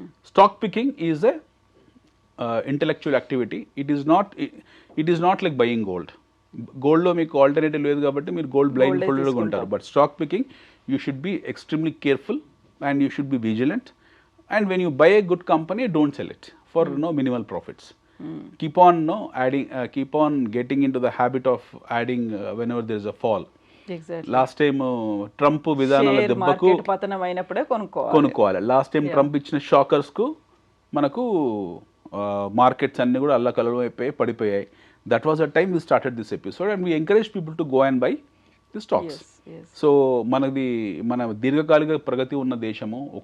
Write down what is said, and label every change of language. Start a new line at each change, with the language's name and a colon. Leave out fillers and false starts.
English: Stock picking is a intellectual activity. It is not like buying gold.
Telugu: గోల్డ్లో మీకు alternative లేదు కాబట్టి మీరు గోల్డ్ బ్లైండ్ ఫోల్డర్గా ఉంటారు.
English: But stock picking you should be extremely careful and you should be vigilant. And when you buy a good company, don't sell it for minimal profits. Keep on getting into the habit of adding whenever there is a fall.
Telugu: Last time Trump విధానాల దెబ్బకు పతనం అయినప్పుడే కొనుక్కోవాలి. Last time Trump ఇచ్చిన షాకర్స్కు మనకు markets అన్ని కూడా అల్లకల్లం అయిపోయి పడిపోయాయి.
English: That was a time we started this episode and we encourage people to go and buy the stocks.
Telugu: So మన దీర్ఘకాలిక ప్రగతి ఉన్న దేశము.